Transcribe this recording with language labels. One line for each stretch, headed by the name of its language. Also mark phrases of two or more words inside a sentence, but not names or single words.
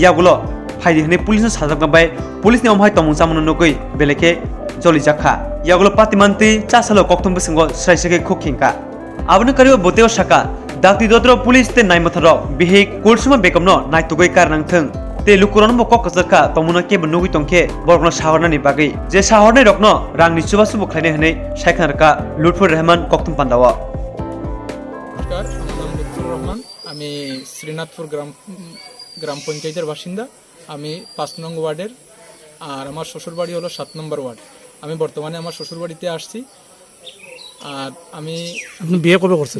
Kok Borok: yagulo phaidi hne police no sajakbai police ni omhai tomung samno nogoi beleke joli jakha yagulo patimanti chasalo koktum bisingo sraisake khokhinka abno kariyo boteo saka dakti dodro police te naimatharo Bihik kulsuma bekamno naitugoi karnang thang te lukuronbo kokkajakha tomuna ke bnugi tongke borokno sahorna ni bagai je sahornai rokno rangni chubasu bukhlaine hne saikhanarka Lutfur Rahman koktum pandawa
Bangla: নমস্কার আমার নাম লুৎফুর রহমান আমি শ্রীনাথপুর গ্রাম পঞ্চায়েতের বাসিন্দা আমি 5 নং ওয়ার্ডের আর আমার শ্বশুর বাড়ি হলো 7 নম্বর ওয়ার্ড আমি বর্তমানে আমার শ্বশুর বাড়িতে আসছি আর আমি আপনি বিয়ে কবে করছেন